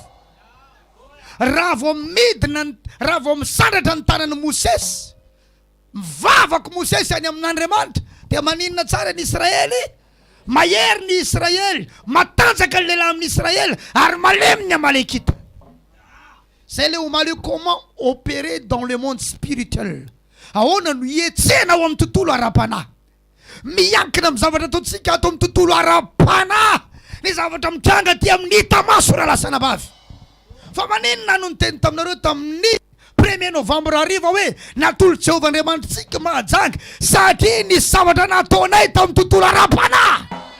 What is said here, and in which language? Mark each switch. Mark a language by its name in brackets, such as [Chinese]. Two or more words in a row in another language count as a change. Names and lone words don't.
[Malagasy] Raha vao midina, raha vao misandratra ny tanany Mosesy, mivavaka Mosesy any amin'Andriamanitra, dia maninona tsara ny Israely? Mahery ny Israely, matanjaka ny lehilahy amin'ny Israely, ary malemy ny Amalekita. [French] C'est le omaly comment opérer dans le monde spirituel. [Malagasy] Ahoana no hietsena ao amin'ny tontolo ara-panahy. Miankina amin'ny zavatra ataontsika ato amin'ny tontolo ara-panahy, ny zavatra mitranga ty amin'ny hita maso raha lasana bavy. Fa maninona no niteny taminareo tamin'ny 1er novambra ariva hoe natolo Jehovah Andriamanitsika mahajanga satria ny zavatra nataonay tamin'ny tontolo ara-panahy.